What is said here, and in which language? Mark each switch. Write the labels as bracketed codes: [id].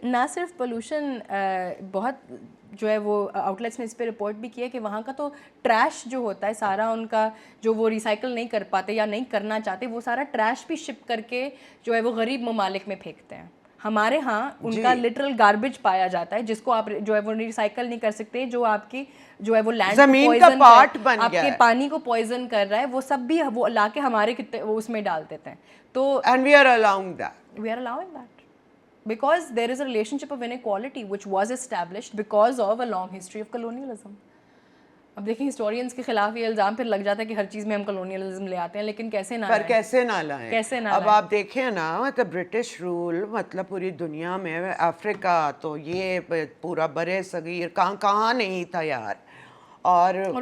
[ur] نہ صرف پولوشن, بہت جو ہے وہ آؤٹ لیٹس نے اس پہ رپورٹ بھی کیا کہ وہاں کا تو ٹریش جو ہوتا ہے سارا, ان کا جو وہ ریسائکل نہیں کر پاتے یا نہیں کرنا چاہتے, وہ سارا ٹریش بھی شپ کر کے جو ہے وہ غریب ممالک میں پھینکتے ہیں. ہمارے ہاں ان کا لٹرل گاربیج پایا جاتا ہے جس کو آپ جو ہے وہ ریسائکل نہیں کر سکتے, جو آپ کی جو ہے وہ لینڈ زمین کا پارٹ بن آپ گیا کے ہے, پانی کو پوائزن کر رہا ہے, وہ سب بھی وہ لا کے ہمارے اس میں ڈال دیتے ہیں. تو [en] and we are allowing that. Because there is a relationship of inequality which was established because of a long history of colonialism. [ur] اب دیکھیں ہسٹورینس کے خلاف یہ الزام پھر لگ جاتا ہے کہ ہر چیز میں ہم کلونیلزم لے آتے ہیں, لیکن کیسے نہ لائیں, کیسے نہ لائیں. کیسے نہ اب آپ دیکھیں نا, مطلب برٹش رول مطلب پوری دنیا میں, افریقہ تو یہ پورا برے صغیر کہاں نہیں تھا یار. اور